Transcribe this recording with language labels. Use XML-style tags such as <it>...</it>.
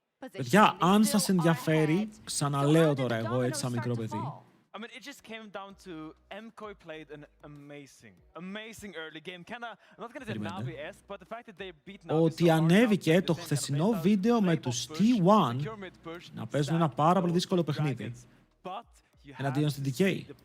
<el>Παιδιά, αν σας ενδιαφέρει, ξαναλέω τώρα εγώ έτσι σαν μικρό παιδί.</el> <en>I mean, it just came down to Mkoi played an amazing early game. Kinda, I'm not gonna say Navi-esque, but the fact that they beat Navi</en> <el>Ότι ανέβηκε το χθεσινό βίντεο με τους T1 να παίζουν ένα πάρα πολύ δύσκολο παιχνίδι εναντίον στην DK.</el>